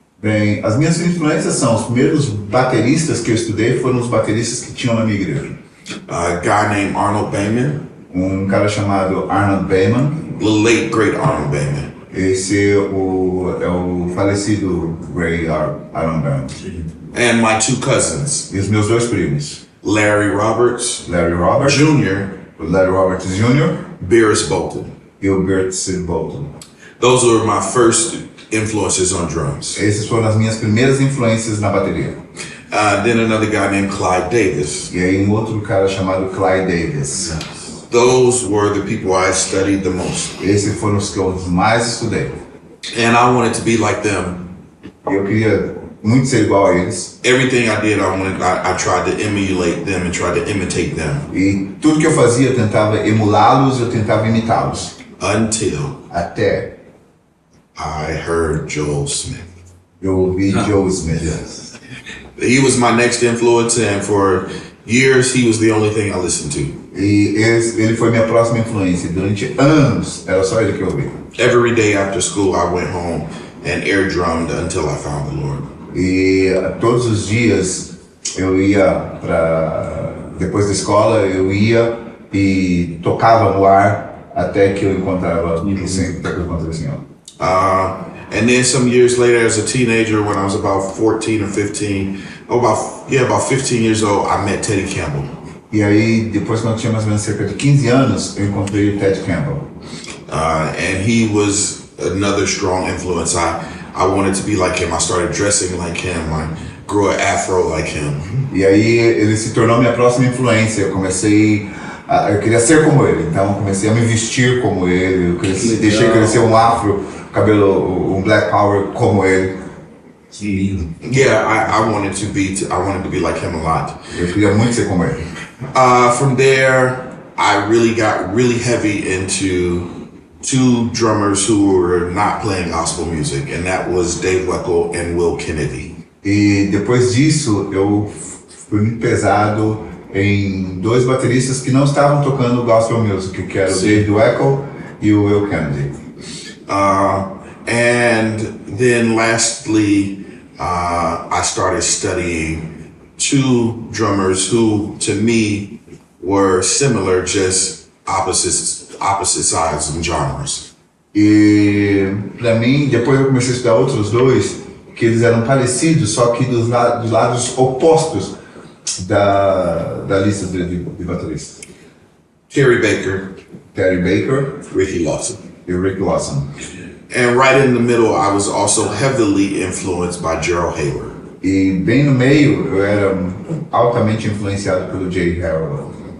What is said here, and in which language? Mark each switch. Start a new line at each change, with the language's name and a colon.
Portuguese: Bem, as minhas influências são os primeiros bateristas que eu estudei foram os bateristas que tinham na minha igreja.
English: A guy named Arnold Bayman.
Portuguese: Cara chamado Arnold Bayman.
English: The late great Arnold Bayman.
Portuguese: Esse é o falecido Ray Arnold Bayman.
English: And my 2 cousins.
Portuguese: E os meus 2 primos.
English: Larry Roberts Jr. Larry Roberts Jr. Beerus Bolton.
Portuguese: E o Beerus Bolton.
English: Those were my first influences on drums.
Portuguese: Essas foram as minhas primeiras influências na bateria.
English: Then another guy named Clyde Davis.
Portuguese: E aí outro cara chamado Clyde Davis.
English: Those were the people I studied the most.
Portuguese: Esses foram os que eu mais estudei.
English: And I wanted to be like them.
Portuguese: Eu queria muito ser igual a eles.
English: Everything I did, I tried to emulate them and tried to imitate them.
Portuguese: E tudo que eu fazia, eu tentava emulá-los, eu tentava imitá-los. Até
English: I heard Joel Smith.
Portuguese: Eu ouvi Joel Smith.
English: Yes. He was my next influence, and for years he was the only thing I listened to.
Portuguese: E ele foi minha próxima influência. Durante anos, era só ele que eu ouvia.
English: Every day after school, I went home and air drummed until I found the Lord.
Portuguese: E todos os dias eu ia depois da escola, eu ia e tocava no ar até que eu encontrava o Senhor.
English: And then some years later, as a teenager, when I was about 14 or 15, about 15 years old, I met Teddy Campbell. E aí, depois quando eu tinha mais ou menos cerca de 15 anos, eu encontrei o Ted Campbell. And he was another strong influence. I wanted to be like him. I started dressing like him. I grew an afro like him.
Portuguese: E aí ele se tornou minha próxima influência. Eu queria ser como ele, então eu comecei a me vestir como ele. Deixei crescer um afro, cabelo, black power como ele. Que lindo.
English: Yeah, I wanted to be like him a lot.
Portuguese: Eu queria muito ser como ele.
English: From there, I really got really heavy into 2 drummers who were not playing gospel music, and that was Dave Weckl and Will Kennedy.
Portuguese: E depois disso, eu fui muito pesado em 2 bateristas que não estavam tocando gospel music, que era o Dave Weckl e o Will Kennedy.
English: And then lastly, I started studying 2 drummers who, to me, were similar, just opposite sides and genres.
Portuguese: E pra mim, depois eu comecei a estudar outros 2 que eles eram parecidos, só que dos lados opostos da lista de bateristas.
English: Terry Baker,
Portuguese: Terry Baker
English: Ricky Lawson.
Portuguese: e Rick Lawson.
English: And right in the middle, I was also heavily influenced by Gerald Hayward.
Portuguese: E bem no meio, eu era altamente influenciado pelo Jay Harold.